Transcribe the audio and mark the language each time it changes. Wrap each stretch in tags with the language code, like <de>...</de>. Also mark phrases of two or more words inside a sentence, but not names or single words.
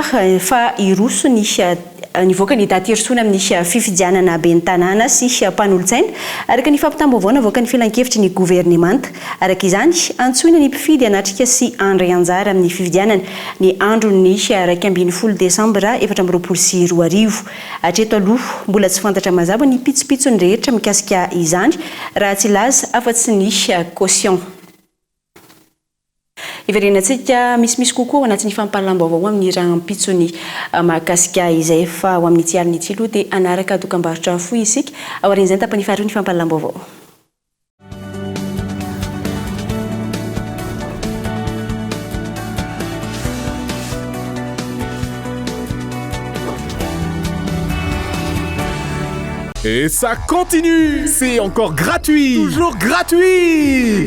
<mg>fa iroso nivoaka ny daty irosoana amin'ny fifidianana ben'ny tanàna sy mpanolotsaina araka ny fampitam-baovao navoaka ny filan-kevitry ny gouvernemanta araka izany antsoina ny mpifidy anatrika sy andro anjara amin'ny fifidianana ny andro ny araka ambin'ny 10 desambra 2024 hatreto aloha mbola tsy fantatra mazava ny pitsopitsony rehetra mikasika izany raha tsy laza afa-tsy ny caution iverenantsika misimisy kokoa anatin'ny fampalalambavao amin'ny rahampitsony mahakasika izay fa ho amin'ny tsy aliny tsilo dia anaraka dokam-barotra foy isika aorin'izany tapany faharoa ny fampalalambavao.</mg> <fr>Et ça continue! C'est encore gratuit! Toujours gratuit!</fr>